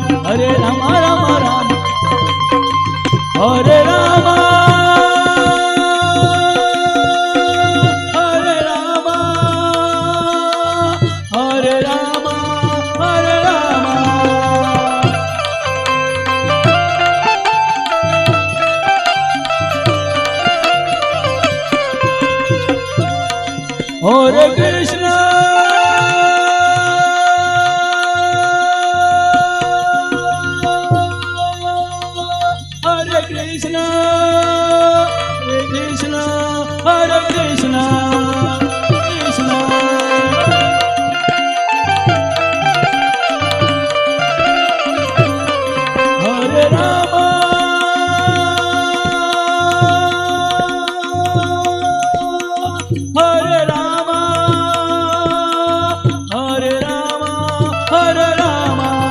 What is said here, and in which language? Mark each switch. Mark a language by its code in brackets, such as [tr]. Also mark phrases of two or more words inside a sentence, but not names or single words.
[sa] હરે રામ રામ રામ. હરે રામ હરે રામ હરે રામ હરે રામ. હરે કૃષ્ણ हरे कृष्ण, हरे कृष्ण, हरे कृष्ण, कृष्ण. हरे राम, हरे राम, हरे राम, हरे राम.